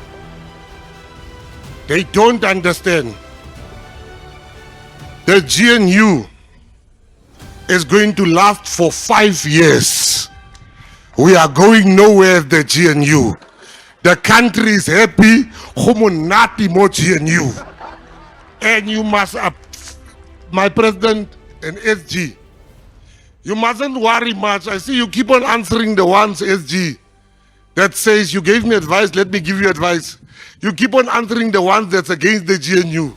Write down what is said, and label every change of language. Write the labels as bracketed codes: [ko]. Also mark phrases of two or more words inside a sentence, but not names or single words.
[en] They don't understand. The GNU is going to last for 5 years. We are going nowhere, the GNU. The country is happy. Humunati mo GNU. And you must, my president and SG, you mustn't worry much. I see you keep on answering the ones, SG, that says you gave me advice, let me give you advice. You keep on answering the ones that's against the GNU.